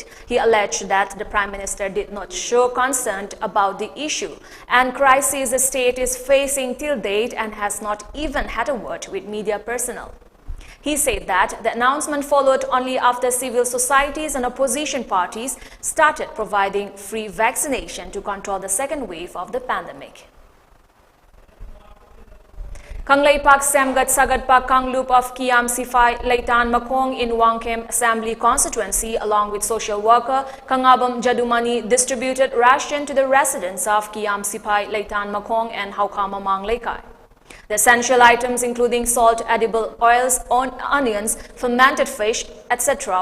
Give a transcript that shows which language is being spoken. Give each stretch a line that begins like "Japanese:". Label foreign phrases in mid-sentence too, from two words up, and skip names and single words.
English: He alleged that the Prime Minister did not show concern about the issue and crisis the state is facing till date and has not even had a word with media personnel. He said that the announcement followed only after civil societies and opposition parties started providing free vaccination to control the second wave of the pandemic. Kangleipak Semgat Sagatpak Kanglup of Kiam Sifai Leitan Makong in Wangkem Assembly constituency along with social worker Kangabam Jadumani distributed ration to the residents of Kiam Sifai Leitan Makong and Haukamamang Leikai. The essential items including salt, edible oils, onions, fermented fish, etc.